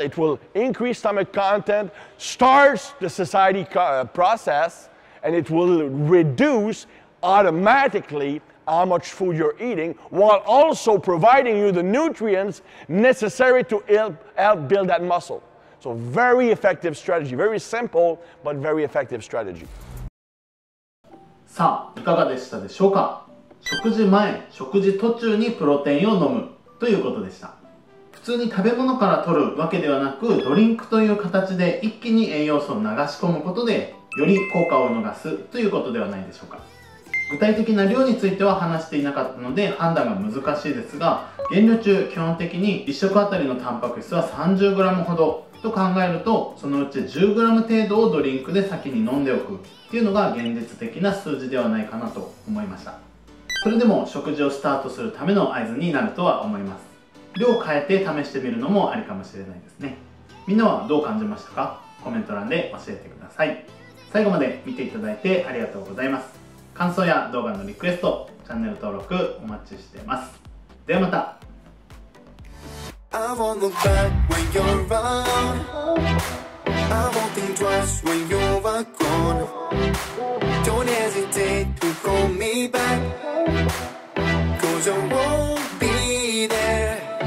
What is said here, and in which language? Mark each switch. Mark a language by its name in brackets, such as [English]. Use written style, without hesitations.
[English] It will increase stomach content, starts the satiety process, and it will reduce automatically how much food you're eating while also providing you the nutrients necessary to help build that muscle. So very effective strategy, very simple but very effective strategy. [Japanese] さあ、いかがでしたでしょうか。食事前、食事途中にプロテインを飲むということでした。普通に食べ物から取るわけではなく、ドリンクという形で一気に栄養素を流し込むことでより効果を逃すということではないでしょうか。具体的な量については話していなかったので判断が難しいですが、減量中基本的に1食あたりのタンパク質は 30g ほどと考えると、そのうち 10g 程度をドリンクで先に飲んでおくっていうのが現実的な数字ではないかなと思いました。それでも食事をスタートするための合図になるとは思います。量を変えて試してみるのもありかもしれないですね。みんなはどう感じましたか？コメント欄で教えてください。最後まで見ていただいてありがとうございます。感想や動画のリクエスト、チャンネル登録お待ちしてます。ではまた。 [English] I won't look back when you're around. I won't think twice when you're gone. Don't hesitate to call me back, 'cause I won't be there.